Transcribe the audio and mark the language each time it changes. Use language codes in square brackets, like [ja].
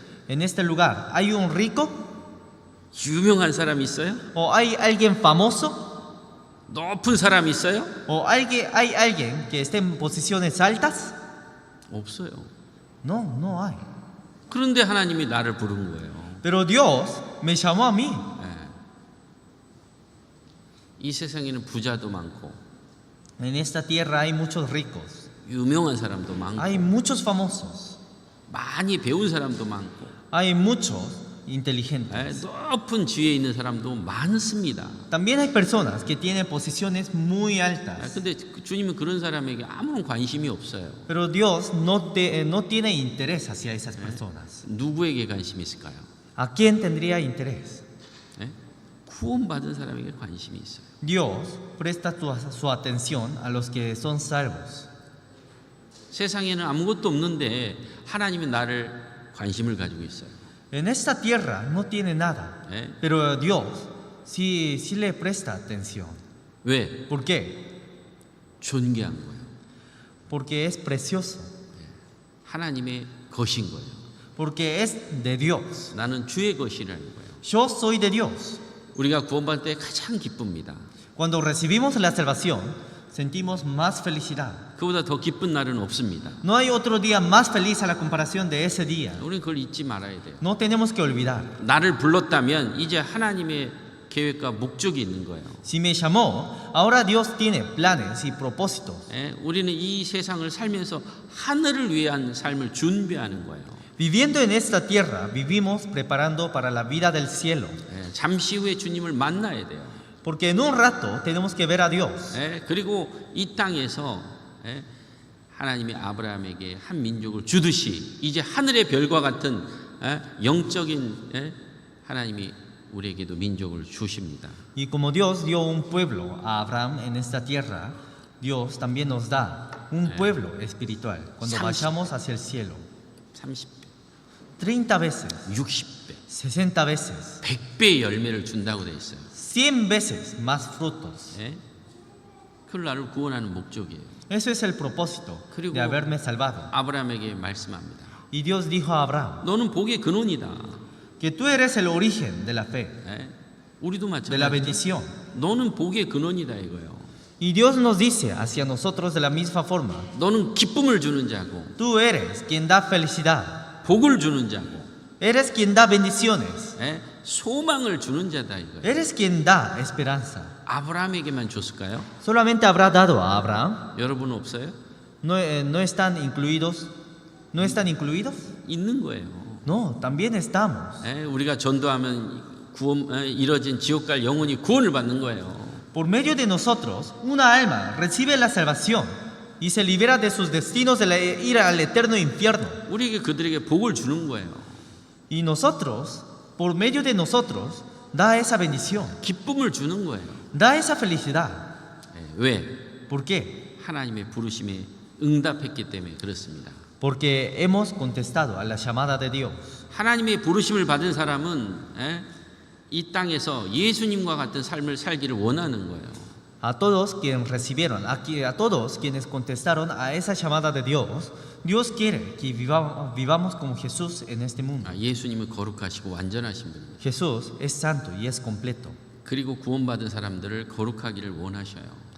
[es] En este lugar, ¿hay un rico? [ko] 유명한 사람 있어요? [es] ¿O hay alguien famoso? [ko] 높은 사람 있어요? [es] ¿O hay alguien que esté en posiciones altas? [ko] 없어요. [es] No, no hay. [ko] 그런데 하나님이 나를 부른 거예요. [es] Pero Dios me llamó a mí. [ko] 이 세상에는 부자도 많고 [es] En esta tierra hay muchos ricos. [ko] 유명한 사람도 많고 [es] Hay muchos famosos. [ko] 많이 배운 사람도 많고 [es] Hay muchos inteligentes. [ko] 높은 지위에 있는 사람도 많습니다. [es] También hay personas que tienen posiciones muy altas. [ko] 근데 주님은 그런 사람에게 아무런 관심이 없어요. [es] Pero Dios no tiene interés hacia esas personas. [ko] 누구에게 관심이 있을까요? [es] ¿A quién tendría interés? [ko] 구원받은 사람에게 관심이 있어요. [es] Dios presta su atención a los que son salvos. [ko] 세상에는 아무것도 없는데 하나님은 나를 관심을 가지고 있어요. [es] En esta tierra no tiene nada, pero Dios sí le presta atención. [ko] 왜? [es] ¿Por qué? [ko] 존귀한 거예요. [es] Porque es precioso, [ko] 하나님의 것인 거예요. [es] porque es de Dios. [ko] 나는 주의 것이라는 거예요. [es] Yo soy de Dios. [ko] 우리가 구원받을 때 가장 기쁩니다. [es] Cuando recibimos la salvación, sentimos más felicidad. [ko] 그보다 더 기쁜 날은 없습니다. [es] No hay otro día más feliz a la comparación de ese día. [ko] 우리는 그걸 잊지 말아야 돼요. [es] No tenemos que olvidar. [ko] 나를 불렀다면 이제 하나님의 계획과 목적이 있는 거예요. [es] Si me llamó, ahora Dios tiene planes y propósitos. [ko] 우리는 이 세상을 살면서 하늘을 위한 삶을 준비하는 거예요. [es] Viviendo en esta tierra, vivimos preparando para la vida del cielo. [ko] 잠시 후에 주님을 만나야 돼요. [es] Porque en un rato tenemos que ver a Dios. [ko] 그리고 이 땅에서 하나님이 아브라함에게 한 민족을 주듯이 이제 하늘의 별과 같은 영적인 하나님이 우리에게도 민족을 주십니다. [es] Y como Dios dio un pueblo a Abraham en esta tierra, Dios también nos da un pueblo espiritual cuando vayamos hacia el cielo. [ko] 30배, [es] 30 veces, [ko] 60배, [es] 60 veces, [ko] 100배의 열매를 준다고 돼 있어요. [es] 100 veces más frutos. [ko] 그걸 나를 구원하는 목적이에요. [es] Eso es el propósito [ko] 그리고 [es] de haberme salvado. [ko] 아브라함에게 말씀합니다. [es] Y Dios dijo a Abraham [ko] 너는 복의 근원이다. [es] que tú eres el origen de la fe, [ko] 우리도 [es] de la [ko] 마찬가지죠. [es] bendición. [ko] 너는 복의 근원이다 이거예요. [es] Y Dios nos dice hacia nosotros de la misma forma, [ko] 너는 기쁨을 주는 자고 [es] tú eres quien da felicidad, [ko] 복을 주는 자고 [es] eres quien da bendiciones, [ko] 소망을 주는 자다 이거예요. [es] eres quien da esperanza. [ko] 아브라함에게만 줬을까요? [es] ¿Solamente habrá dado a Abraham? [ko] 여러분 없어요? [es] ¿No están incluidos? ¿No están incluidos? [ko] 있는 거예요. [es] No, también estamos. [ko] 우리가 전도하면 구원 이뤄진 지옥 갈 영혼이 구원을 받는 거예요. [es] Por medio de nosotros, una alma recibe la salvación y se libera de sus destinos de ir al eterno infierno. [ko] 우리에게 그들에게 복을 주는 거예요. [es] Y nosotros, por medio de nosotros, da esa bendición, [ko] 기쁨을 주는 거예요. [es] da esa felicidad. [ko] 왜? [es] ¿Por qué? [ko] 하나님의 부르심에 응답했기 때문에 그렇습니다. [es] Porque hemos contestado a la llamada de Dios. [ko] 하나님의 부르심을 받은 사람은 이 땅에서 예수님과 같은 삶을 살기를 원하는 거예요. [es] A todos quienes recibieron, a todos quienes contestaron a esa llamada de Dios, Dios quiere que vivamos como Jesús en este mundo. [ko] 예수님은 거룩하시고 완전하신 분이에요. [es] Jesús es santo y es completo. [ko] 그리고 구원받은 사람들을 거룩하기를 원하셔요.